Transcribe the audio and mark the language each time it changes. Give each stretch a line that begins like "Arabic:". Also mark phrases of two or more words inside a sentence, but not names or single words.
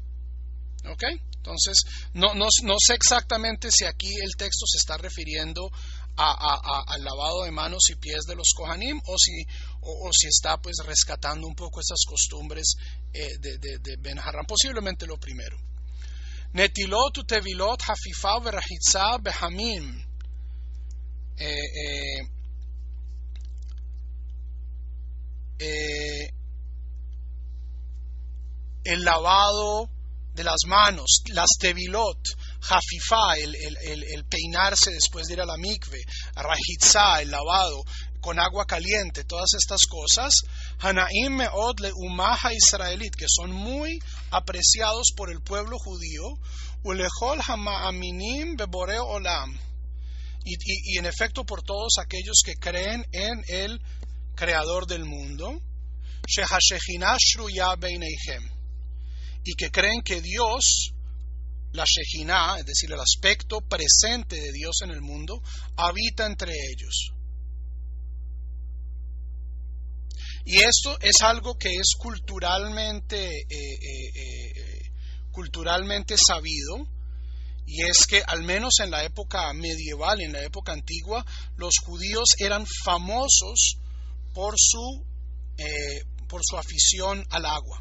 Spanish: ¿Ok? Entonces, no sé exactamente si aquí el texto se está refiriendo al lavado de manos y pies de los Kohanim, o si está pues rescatando un poco esas costumbres de Ben Harran, posiblemente lo primero.
Hebrew: נטילות וטבילות חפיפה ורחיצה בחמים.
Spanish: El lavado de las manos, las tevilot, hafifá, el peinarse después de ir a la mikve, rajitza, el lavado con agua caliente, todas estas cosas,
Hebrew: הנאים מאוד לאומה ישראלית,
Spanish: que son muy apreciados por el pueblo judío,
Hebrew: ולכל המאמינים בבוראו עולם,
Spanish: y en efecto por todos aquellos que creen en el creador del mundo,
Hebrew: שהשכינה שרויה ביניכם,
Spanish: y que creen que Dios, la Shejinah, es decir, el aspecto presente de Dios en el mundo, habita entre ellos. Y esto es algo que es culturalmente sabido, y es que al menos en la época medieval, en la época antigua, los judíos eran famosos por su afición al agua.